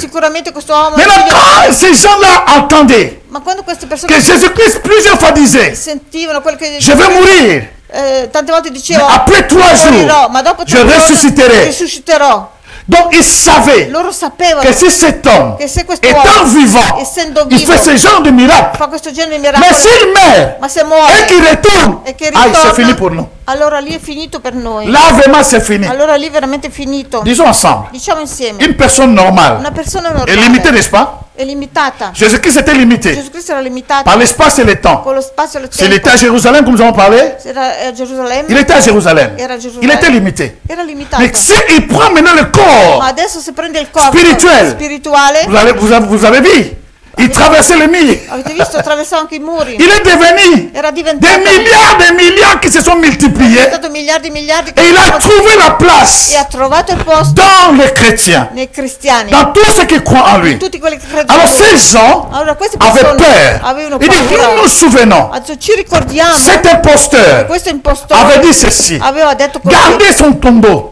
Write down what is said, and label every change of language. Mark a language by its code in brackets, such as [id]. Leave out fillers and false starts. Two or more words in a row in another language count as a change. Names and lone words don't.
[fr] Maintenant, quand ces gens-là entendaient que Jésus-Christ plusieurs fois disait, je vais mourir, mais après 3 jours, je ressusciterai. Donc ils savaient que si cet homme, étant vivant, il fait ce genre de miracle, mais s'il meurt et qu'il retourne, c'est fini pour nous. [it] Allora lì è finito per noi. [fr] Là vraiment c'est fini. [it] Allora lì veramente finito. [fr] Disons ensemble. [it] Diciamo insieme. [fr] Une personne normale. [it] Una persona normale. È [fr] limitée, n'est-ce pas? [it] È limitata. [fr] Jésus-Christ était limité. [it] Jésus-Christ era limitato. [fr] Par l'espace et le temps. [it] Con lo spazio e il tempo. [fr] S'il était à Jérusalem, comme nous avons parlé. [it] Era a Gerusalemme. [fr] Il était à Jérusalem. [it] Era a Gerusalemme. [fr] Il était limité. [it] Era limitato. [fr] Mais s'il prend maintenant le corps. [it] Ma adesso se prende il corpo spirituale. [fr] Vous avez vu? Il traversait les murs. [it] Avete visto? Attraversava anche I muri. [fr] Il est devenu des milliards qui se sont multipliés. Et il a trouvé la place dans les chrétiens, dans tous ceux qui croient en lui. Alors ces gens avaient peur. Il dit, nous nous souvenons, cet imposteur avait dit ceci, gardez son tombeau.